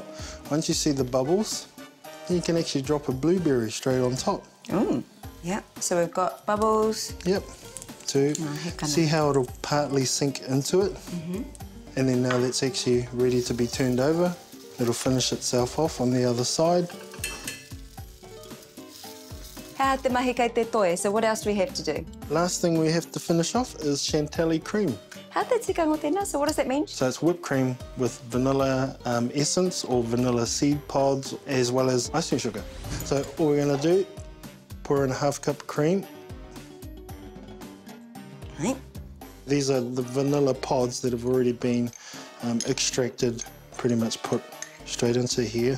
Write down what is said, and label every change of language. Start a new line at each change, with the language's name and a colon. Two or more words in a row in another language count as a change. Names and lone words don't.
English: Once you see the bubbles, then you can actually drop a blueberry straight on top. Yeah, so we've got bubbles. Yep, see how it'll partly sink into it? And then now that's actually ready to be turned over. It'll finish itself off on the other side.
Māori: Hea te mahi kai te toe,
English: so what else do we have to do? Last thing we have to finish off is Chantilly cream.
Māori: Hea te tikanga tēnā,
English: so what does that mean? So it's whipped cream with vanilla essence or vanilla seed pods, as well as icing sugar. So all we're going to do, pour in 1/2 cup cream. Right. These are the vanilla pods that have already been extracted, pretty much put straight into here.